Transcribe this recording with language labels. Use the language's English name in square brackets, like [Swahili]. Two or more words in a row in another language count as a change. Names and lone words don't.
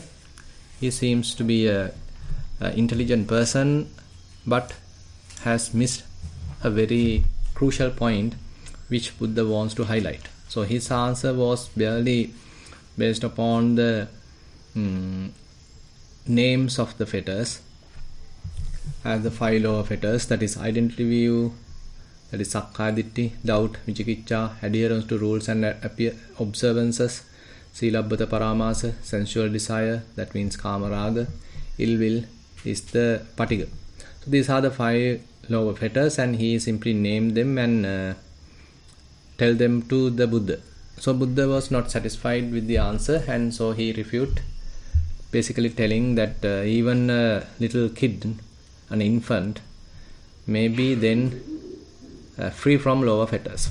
[English] He seems to be a intelligent person, but has missed a very crucial point which Buddha wants to highlight. So his answer was barely based upon the names of the fetters as the 5 lower fetters, that is identity view, that is [Pali] sakkaya ditthi, [English] doubt, vicikiccha, adherence to rules and observances, [Pali] silabbata paramasa, [English] sensual desire, that means [Pali] kama raga, [English] ill will is the patigha. So these are the 5 lower fetters, and he simply named them and tell them to the Buddha. So Buddha was not satisfied with the answer, and so he refuted, basically telling that even a little kid, an infant, may be then free from lower fetters.